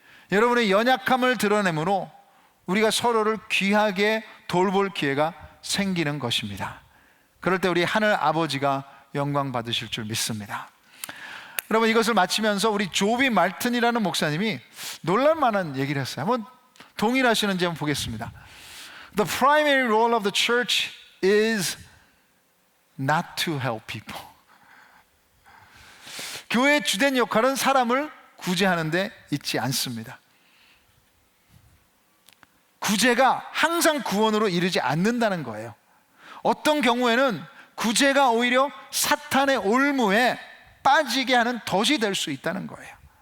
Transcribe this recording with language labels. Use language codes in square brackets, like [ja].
[ko] 여러분의 연약함을 드러내므로 우리가 서로를 귀하게 돌볼 기회가 생기는 것입니다. 그럴 때 우리 하늘 아버지가 영광 받으실 줄 믿습니다. 여러분, 이것을 마치면서 우리 조비 말튼이라는 목사님이 놀랄만한 얘기를 했어요. 한번 동일하시는지 한번 보겠습니다. [en] The primary role of the church is not to help people. [ko] 교회의 주된 역할은 사람을 구제하는 데 있지 않습니다. 구제가 항상 구원으로 이르지 않는다는 거예요. 어떤 경우에는 구제가 오히려 사탄의 올무에 빠지게 하는 덫이 될 수 있다는 거예요.